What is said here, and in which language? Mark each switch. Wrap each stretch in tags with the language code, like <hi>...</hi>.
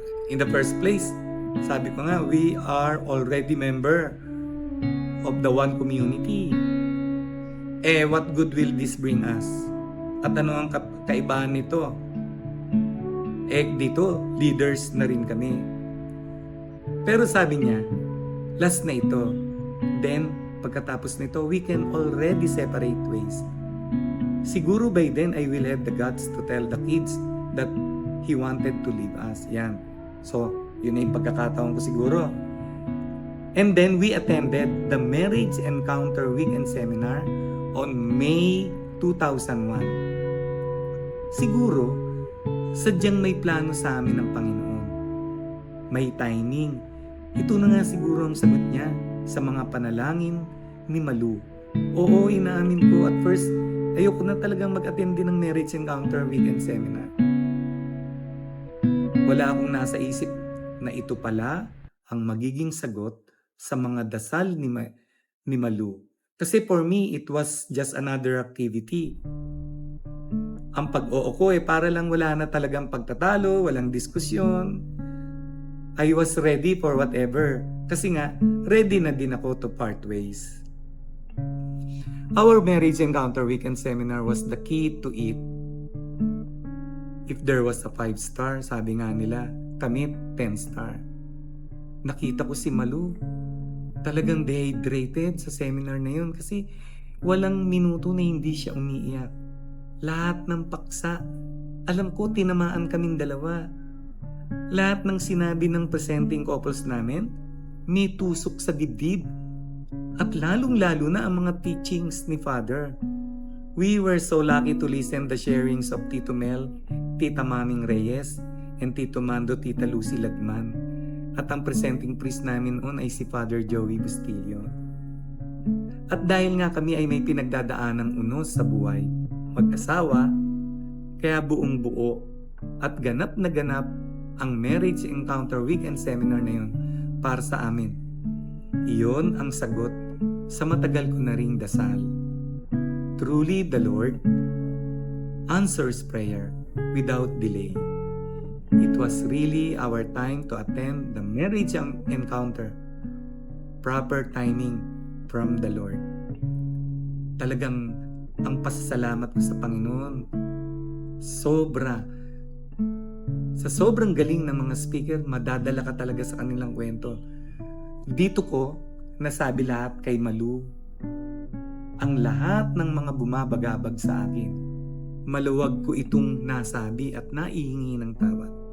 <en>In the first place,</en> <tl>sabi ko nga,</tl> <en>we are already member of the one community. What good will this bring us?</en> <tl>At ano ang kaibahan nito? Dito, leaders na rin kami. Pero sabi niya, last na ito.</tl> <en>Then,</en> <tl>pagkatapos nito,</tl> <en>we can already separate ways.</en> <tl>Siguro</tl> <en>by then, I will have the guts to tell the kids that he wanted to leave us.</en> <tl>Yan. So, yun na yung pagkakataon ko siguro.</tl> <en>And then, we attended the Marriage Encounter Weekend Seminar on May 2001.</en> <tl>Siguro, sadyang may plano sa amin ng Panginoon. May timing. Ito na nga siguro ang sagot niya sa mga panalangin ni Malu. Oo, inaamin ko</tl> <en>at first,</en> <tl>ayoko na talagang mag-attend din ng Marriage Encounter Weekend Seminar. Wala akong nasa isip na ito pala ang magiging sagot sa mga dasal ni Malu. Kasi</tl> <en>for me, it was just another activity.</en> <tl>Ang pag-oo ko para lang wala na talagang pagtatalo, walang diskusyon.</tl> <en>I was ready for whatever.</en> <tl>Kasi nga, ready na din ako</tl> <en>to part ways. Our marriage encounter weekend seminar was the key to it. If there was a 5-star,</en> <tl>sabi nga nila, kami</tl> <en>10-star.</en> <tl>Nakita ko si Malu. Talagang dehydrated sa seminar na yun kasi walang minuto na hindi siya umiiyak. Lahat ng paksa, alam ko tinamaan kaming dalawa. Lahat ng sinabi ng presenting couples namin, may tusok sa dibdib. At lalong-lalo na ang mga teachings ni Father.</tl> <en>We were so lucky to listen the sharings of Tito Mel, Tita Maming Reyes, and Tito Mando, Tita Lucy Lagman.</en> <tl>At ang presenting priest namin noon ay si Father Joey Bustillo. At dahil nga kami ay may pinagdadaanang unos sa buhay, mag-asawa, kaya buong buo at ganap na ganap ang marriage encounter weekend seminar na yun para sa amin. Iyon ang sagot sa matagal ko na ring dasal.</tl> <en>Truly the Lord answers prayer without delay. It was really our time to attend the marriage encounter. Proper timing from the Lord.</en> <tl>Talagang ang pasasalamat ko sa Panginoon, sobra. Sa sobrang galing ng mga speaker, madadala ka talaga sa kanilang kwento. Dito ko nasabi lahat kay Malu. Ang lahat ng mga bumabagabag sa akin, maluwag ko itong nasabi at naihingi ng tawad.</tl>